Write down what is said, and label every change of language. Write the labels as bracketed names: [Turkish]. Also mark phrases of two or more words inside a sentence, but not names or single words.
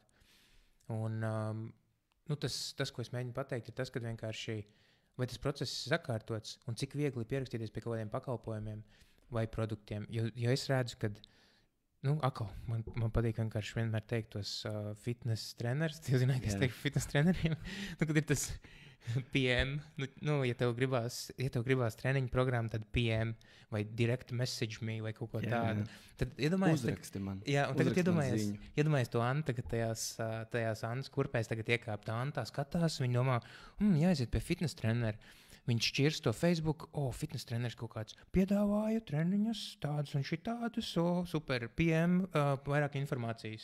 [Latvian] Un tas, ko es mēģinu pateikt, ir tas, ka vienkārši vai tas process ir sakārtots un cik viegli pierakstīties pie kaut kādiem pakalpojumiem vai produktiem. Jo es redzu, ka man patīk vienkārši vienmēr teikt tos fitness trenerus. Jūs zināt, ka es teiktu fitness treneriem. Kad ir tas PM, ja tev gribās treniņu programmu, tad PM vai [English] direct message me [Latvian] vai kaut ko tādu. Tad iedomājies, uzraksti man. Jā, un tagad iedomājies to Antu, tagad tajās Antas kurpēs tagad iekāpt Antā, skatās, viņa domā, jāiziet pie fitness trenera. Viņš šķirs to Facebook, fitness treneris kaut kāds piedāvāja treniņus, tādus un šitādus, super, PM, vairāk informācijas.